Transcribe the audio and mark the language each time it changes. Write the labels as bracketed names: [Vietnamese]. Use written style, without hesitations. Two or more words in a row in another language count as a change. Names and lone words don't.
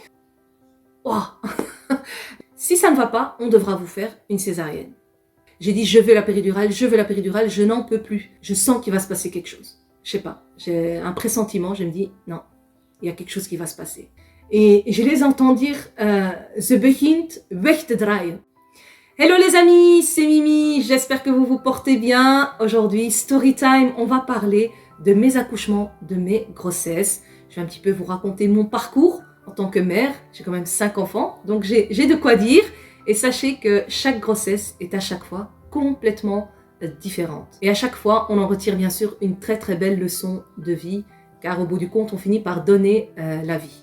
[French] Oh. Si ça ne va pas, on devra vous faire une césarienne. J'ai dit je veux la péridurale, je n'en peux plus. Je sens qu'il va se passer quelque chose. Je sais pas, j'ai un pressentiment, je me dis non, il y a quelque chose qui va se passer. Et je les entends dire [Dutch] ze begint weg te draaien. [French] Hello les amis, c'est Mimi, j'espère que vous vous portez bien. Aujourd'hui, [English] story time, [French] on va parler de mes accouchements, de mes grossesses. Je vais un petit peu vous raconter mon parcours en tant que mère. J'ai quand même 5 enfants, donc j'ai de quoi dire. Et sachez que chaque grossesse est à chaque fois complètement différente. Et à chaque fois, on en retire bien sûr une très très belle leçon de vie, car au bout du compte, on finit par donner la vie.